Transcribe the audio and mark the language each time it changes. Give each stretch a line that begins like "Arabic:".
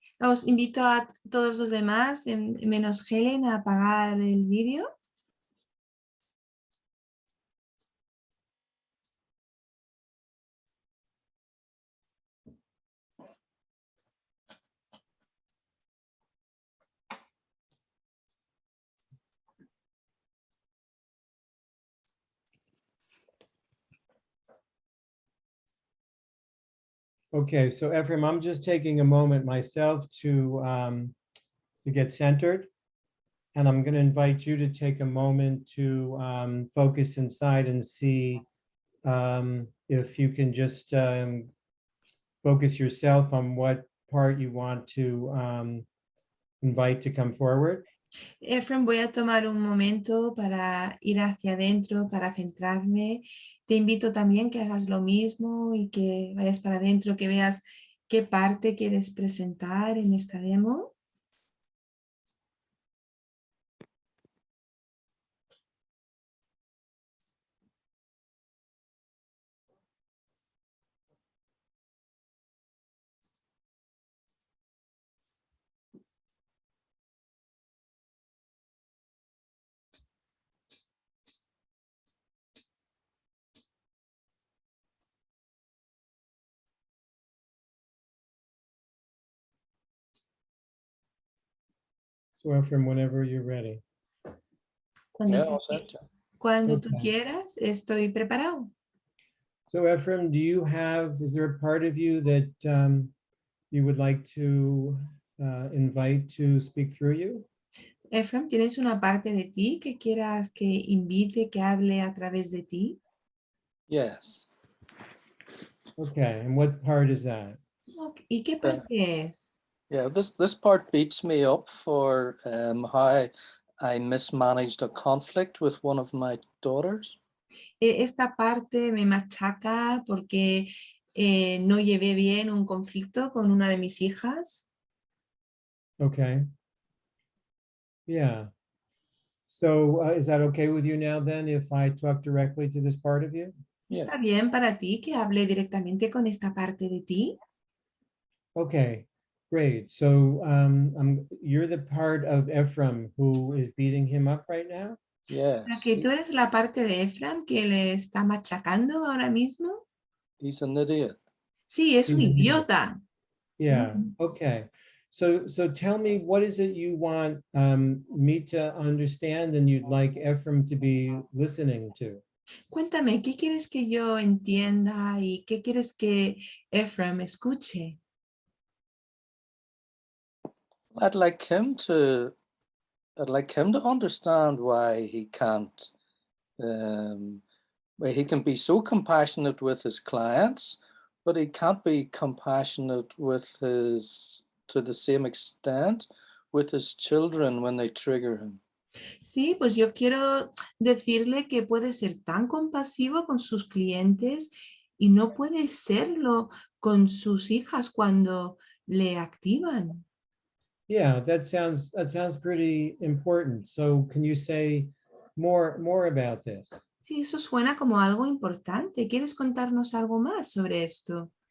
Spanish: Os invito a todos los demás, menos Helen, a apagar el vídeo.
English: Okay, so Ephraim, I'm just taking a moment myself to get centered. And I'm going to invite you to take a moment to focus inside and see if you can just focus yourself on what part you want to invite to come forward.
Spanish: Ephraim, voy a tomar un momento para ir hacia adentro, para centrarme. Te invito también que hagas lo mismo y que vayas para adentro, que veas qué parte quieres presentar en esta demo.
English: So Ephraim, whenever you're ready.
Spanish: Cuando, Yeah, tú,
English: all set, yeah.
Spanish: cuando tú Okay. quieras, estoy preparado.
English: So Ephraim, is there a part of you that you would like to invite to speak through you?
Spanish: Ephraim, ¿tienes una parte de ti que quieras que invite, que hable a través de ti?
English: Yes. Okay, and what part is that?
Spanish: ¿Y qué parte es?
English: Yeah, this part beats me up for how I mismanaged a conflict with one of my daughters.
Spanish: Esta parte me machaca porque no llevé bien un conflicto con una de mis hijas.
English: Okay. Yeah. So is that okay with you now then if I talk directly to this part of you?
Spanish: ¿Está bien para ti que hable directamente con esta parte de ti?
English: Okay. Great. So you're the part of Ephraim who is beating him up right now? Yes,
Spanish: O sea, que tú eres la parte de Efraim que le está machacando ahora mismo.
English: he's an idiot.
Spanish: Sí, es un
English: He's an idiot.
Spanish: idiota.
English: Yeah, okay. So tell me, what is it you want me to understand and you'd like Ephraim to be listening to?
Spanish: Cuéntame, ¿qué quieres que yo entienda y qué quieres que Efraim escuche?
English: I'd like him to understand why he can't, why he can be so compassionate with his clients, but he can't be compassionate with to the same extent with his children when they trigger him.
Spanish: Sí, pues yo quiero decirle que puede ser tan compasivo con sus clientes y no puede serlo con sus hijas cuando le activan.
English: Yeah, that sounds pretty important. So can you say more about this?
Spanish: Sí, eso suena como algo importante. ¿Quieres contarnos algo más sobre esto?